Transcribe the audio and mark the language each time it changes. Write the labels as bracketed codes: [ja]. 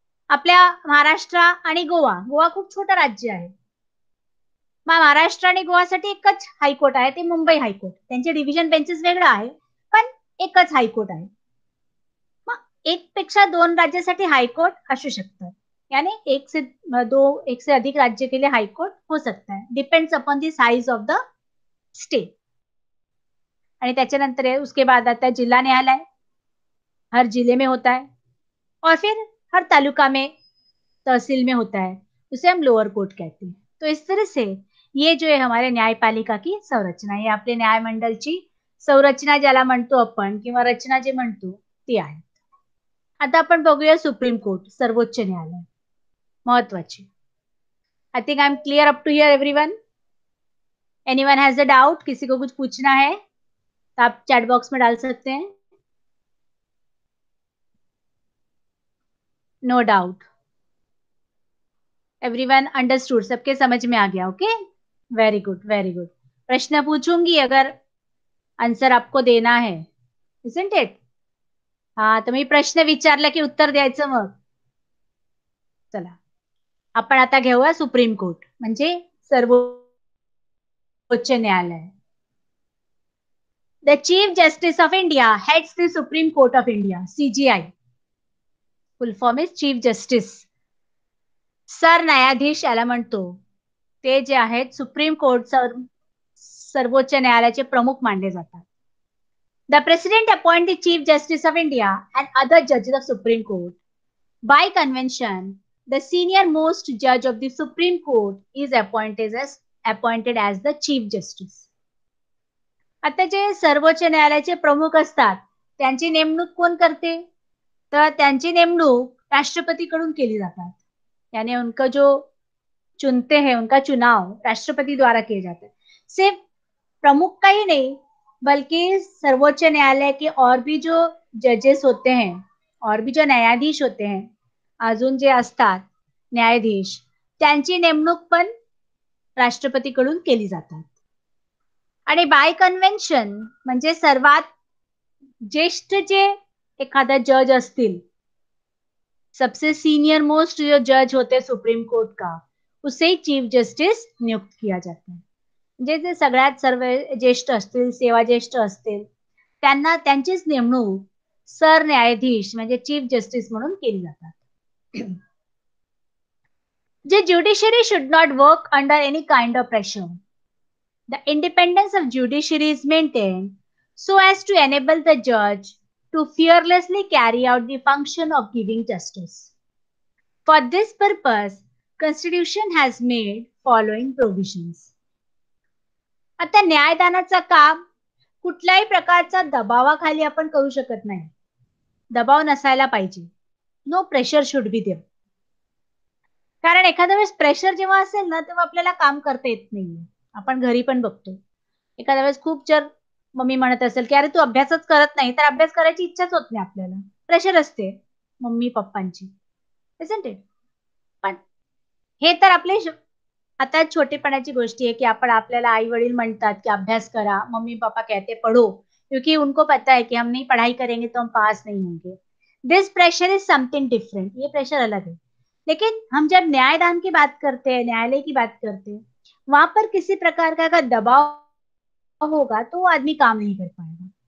[mr] आपल्या महाराष्ट्र आणि गोवा खूप छोटं राज्य आहे. मग महाराष्ट्र आणि गोवासाठी एकच हायकोर्ट आहे, ते मुंबई हायकोर्ट. त्यांचे डिव्हिजन बेंचेस वेगळं आहे, पण एकच हायकोर्ट आहे. मग एक पेक्षा दोन राज्यासाठी हाईकोर्ट असू शकतात. [hi] यानी एक से अधिक राज्य के लिए हाईकोर्ट हो सकता है, [en] Depends upon the size of the state. [mr] आणि त्याच्यानंतर [hi] उसके बाद आता है जिला न्यायालय, हर जिले में होता है. और फिर हर तालुका में, तहसील में होता है, उसे हम लोअर कोर्ट कहते हैं. तो इस तरह से ये जो है हमारे न्यायपालिका की संरचना, [mr] हे आपले न्यायमंडळची संरचना ज्याला म्हणतो आपण किंवा रचना जे म्हणतो ती आहे. आता आपण बघूया सुप्रीम कोर्ट, सर्वोच्च न्यायालय, महत्वाची. [en] I think I am clear up to here everyone. Anyone has a doubt? [hi] किसी को कुछ पूछना है? तो आप चैट बॉक्स में डाल सकते हैं. [en] No doubt. Everyone understood. [hi] सबके समझ में आ गया. [en] Okay. Very good, very good. [hi] प्रश्न पूछूंगी अगर आन्सर आपको देना है. [en] Isn't it? [mr] हा, तर मी प्रश्न विचारला की उत्तर द्यायचं मग. चला, आपण आता घेऊया सुप्रीम कोर्ट म्हणजे सर्वोच्च न्यायालय. [en] The chief justice of India heads the supreme court of India, CJI. Full form is chief justice. [mr] सरन्यायाधीश याला म्हणतो. ते जे आहेत सुप्रीम कोर्ट, सर्वोच्च न्यायालयाचे प्रमुख मानले जातात. [en] The President appoints the Chief Justice of India and other judges of Supreme Court. By convention, the senior most judge of the Supreme Court is appointed as the Chief Justice. [mr] आता जे सर्वोच्च न्यायालयाचे प्रमुख असतात त्यांची नेमणूक कोण करते? तर त्यांची नेमणूक राष्ट्रपतीकडून केली जातात. [hi] यानी उनका जो चुनते हैं उनका चुनाव राष्ट्रपति द्वारा किए जाते हैं. सिर्फ प्रमुख का ही नहीं बल्कि सर्वोच्च न्यायालय के और भी जो जजेस होते हैं और भी जो न्यायाधीश होते हैं [mr] अजून जे असतात न्यायाधीश त्यांची नेमणूक पण राष्ट्रपतीकडून केली जातात. आणि बाय कन्व्हेन्शन म्हणजे सर्वात ज्येष्ठ जे एखादा जज असतील, [hi] सबसे सीनियर मोस्ट जो जज होते सुप्रीम कोर्ट का, उसे चीफ जस्टिस नियुक्त किया जाता है. [mr] म्हणजे जे सगळ्यात सर्व ज्येष्ठ असतील, सेवा ज्येष्ठ असतील, त्यांना त्यांचीच नेमणूक सरन्यायाधीश म्हणजे चीफ जस्टिस म्हणून केली जातात. [en] The judiciary should not work under any kind of pressure. The independence of judiciary is maintained so as to enable the judge to fearlessly carry out the function of giving justice. For this purpose, Constitution has made following provisions. [mr] आता न्यायदानाचा काम कुठल्याही प्रकारचा दबावाखाली आपण करू शकत नाही. दबाव नसायला पाहिजे. [en] No pressure should be there. [mr] कारण एखाद्या वेळेस प्रेशर जेव्हा असेल ना तेव्हा आपल्याला काम करता येत नाहीये. आपण घरी पण बघतो. एखाद्या वेळेस खूप जर मम्मी म्हणत असेल की अरे तू अभ्यासच करत नाही, तर अभ्यास करायची इच्छाच होत नाही आपल्याला. प्रेशर असते मम्मी पप्पांची. [en] Isn't it? [mr] पण हे तर आपले आता छोटेपणाची गोष्टी आहे की आपण आपल्याला आई वडील म्हणतात की अभ्यास करा, [hi] मम्मी पापा कहते पढ़ो, क्योंकि उनको पता है कि हम नहीं पढ़ाई करेंगे तो हम पास नहीं होंगे. [en] This pressure is something different. [hi] ये प्रेशर अलग है. लेकिन हम जब न्यायदान की बात करते हैं, न्यायालय की बात करते हैं, वहां पर किसी प्रकार का अगर दबाव होगा तो वो आदमी काम नहीं कर पाएगा.